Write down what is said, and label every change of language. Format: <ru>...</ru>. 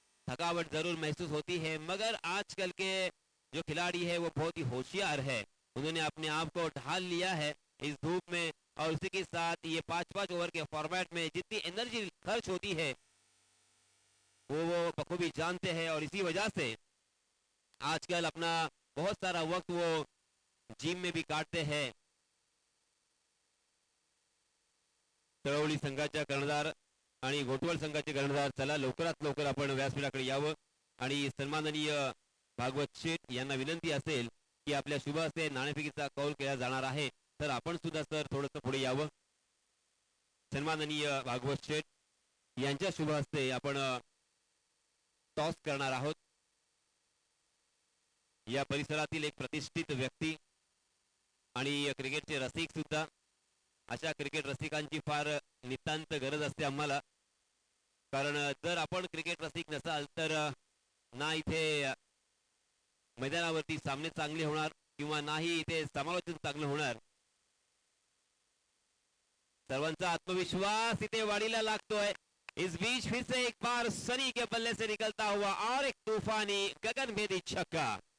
<hi>थकावट जरूर महसूस होती है, मगर आजकल के जो खिलाड़ी है वो बहुत ही होशियार है, उन्होंने अपने आप को ढाल लिया है इस धूप में, और उसी के साथ ये 5-5 ओवर के फॉर्मेट में जितनी एनर्जी खर्च होती है वो बखूबी जानते हैं, और इसी वजह से आजकल अपना बहुत सारा वक्त वो जिम में भी काटते हैं।</hi> <mr>तळवली संघाच्या कर्णधार आणि घोटवळ संघाचे कर्णधार, चला लवकरात लवकर आपण व्यासपीठाकडे यावं, आणि सन्माननीय भागवत शेठ यांना विनंती असेल की आपल्या शुभ हस्ते नाणेफेकीचा कौल केला जाणार आहे, तर आपण सुद्धा सर थोडंसं पुढे यावं। सन्माननीय भागवत शेठ यांच्या शुभ हस्ते आपण टॉस करणार आहोत। या परिसरातील एक प्रतिष्ठित व्यक्ती आणि क्रिकेटचे रसिक सुद्धा, अशा क्रिकेट रसिकांची फार नितांत गरज असते आम्हाला, कारण जर आपण क्रिकेट रसिक नसाल तर ना इथे मैदानावरती सामने चांगले होणार किंवा नाही इथे समालोचन चांगलं होणार। सर्वांचा आत्मविश्वास इथे वाढीला लागतोय।</mr> <hi>इस बीच फिर से एक बार सनी के बल्ले से निकलता हुआ और एक तूफानी गगनभेदी छक्का।</hi>